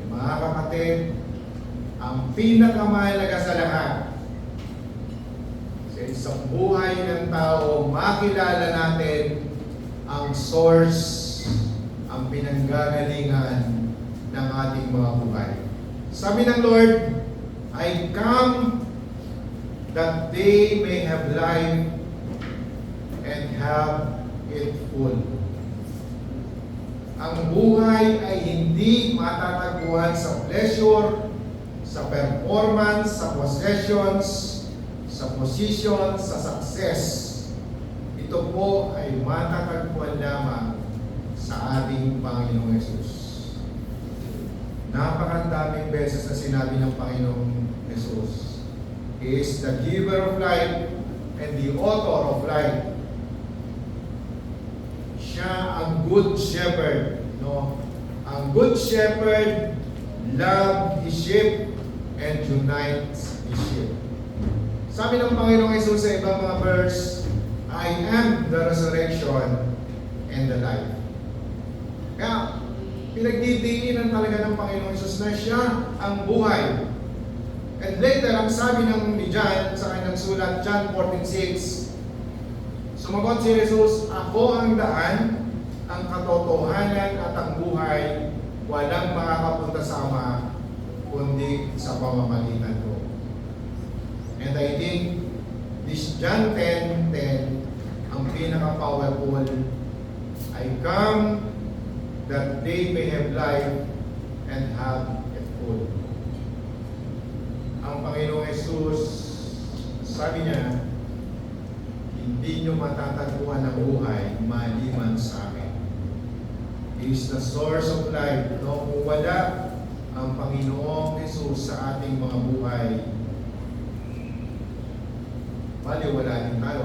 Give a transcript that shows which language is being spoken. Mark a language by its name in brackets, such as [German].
[Filipino] Mga kapatid, ang pinakamahalaga sa lahat sa isang buhay ng tao, makilala natin ang source, ang pinanggagalingan ng ating mga buhay. Sabi ng Lord, [English] I come that they may have life and have it full. [Filipino] Ang buhay ay hindi matatagpuan sa pleasure, sa performance, sa possessions, sa position, sa success. Ito po ay matatagpuan lamang sa ating Panginoong Hesus. Napakadaming beses na sinabi ng Panginoong Hesus, [English] He is the giver of life and the author of life. [Filipino] Siya ang good shepherd, no? [English] Ang good shepherd loves his sheep and unites his sheep. [Filipino] Sabi ng Panginoong Hesus sa ibang mga verse, [English] I am the resurrection and the life. [Filipino] Kaya, pinagdidiinan talaga ng Panginoong Hesus na siya ang buhay. And later, ang sabi ni John sa kanyang sulat, John 14:6, sumagot si Jesus, ako ang daan, ang katotohanan at ang buhay, walang makakapunta sa Ama, kundi sa pamamagitan ko. [English] And I think, this John 10:10, [Filipino] ang pinaka-powerful, [English] I come that they may have life and have it full. [Filipino] Ang Panginoong Hesus, sabi niya, hindi nyo matatagpuan ang buhay maliban sa akin. [English] He is the source of life. [Filipino] No, kung wala ang Panginoong Hesus sa ating mga buhay, wala din tayo.